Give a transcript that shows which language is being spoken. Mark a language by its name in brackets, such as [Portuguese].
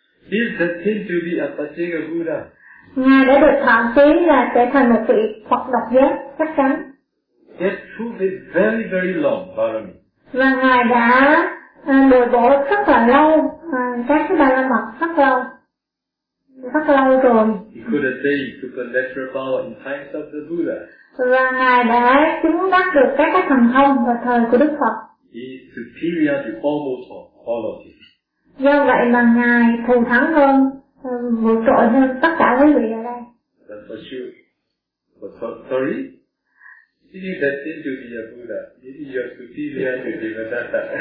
[English] He's destined to be a Pacheka Buddha. [Vietnamese] Ngài đã được thọ ký là sẽ thành một vị Phật độc giác chắc chắn. [English] Yet through this very very long parami. [Vietnamese] Và ngài đã bồi bổ rất là lâu, các cái ba la mật rất lâu rồi. [English] He could attain supernatural power in times of the Buddha. [Vietnamese] Và ngài đã chứng đắc được các cái thần thông vào thời của Đức Phật. [English] He is superior to almost all of it. [Vietnamese] Do vậy mà ngài thù thắng hơn, vượt trội hơn tất cả quý vị ở đây. [English] That's for sure. But sorry. If you destined to be a Buddha, maybe you are superior to Devadatta.